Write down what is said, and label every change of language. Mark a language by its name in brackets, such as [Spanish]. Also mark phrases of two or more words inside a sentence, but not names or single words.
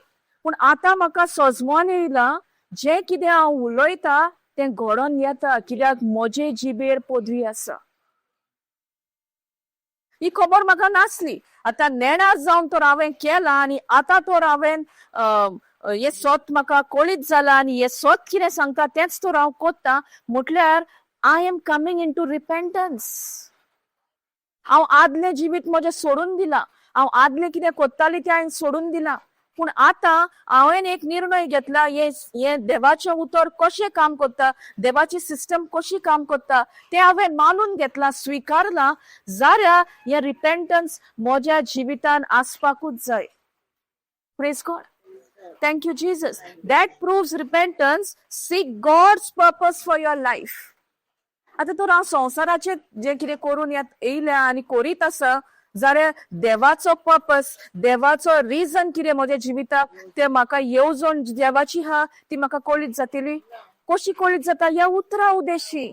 [Konkani] पूण आतां म्हाका सजमोन येयलां जें कितें हांव उलयता तें घडोवन येता, कित्याक म्हजे जिबेर पदवी आसा. ही खबर म्हाका नासली. आतां नेणार जावन तर हांवें केलां आनी आतां तर हांवें हें सत म्हाका कळीत जालां आनी हें सत कितें सांगता तेंच तर हांव कोत्तां. म्हटल्यार [English] I am coming in to repentance. [Konkani] हांव आदलें जिवीत म्हजें सोडून दिलां. हांव आदलें कितें कोत्तालीं तें हांवें सोडून दिलां. पूण आतां हांवें एक निर्णय घेतला, हे देवाचें उतर कशें काम करता, देवाची सिस्टम कशी काम करता तें हांवें मानून घेतलां, स्विकारलां. जाल्यार हें रिपेंटन्स म्हज्या जिवितान आसपाकूच जाय. [English] praise God. Thank you, Jesus. That proves repentance. Seek God's purpose for your life. [Konkani] आता तर हांव संवसाराचे जे कितें करून येयल्या आनी करीत आसा, जाल्यार देवाचो पर्पस, देवाचो रिजन कितें म्हज्या जिविताक, ते म्हाका येवजण देवाची हा ती म्हाका कळीत जातली. कशी कळीत जाता? ह्या उतरा उद्देशी.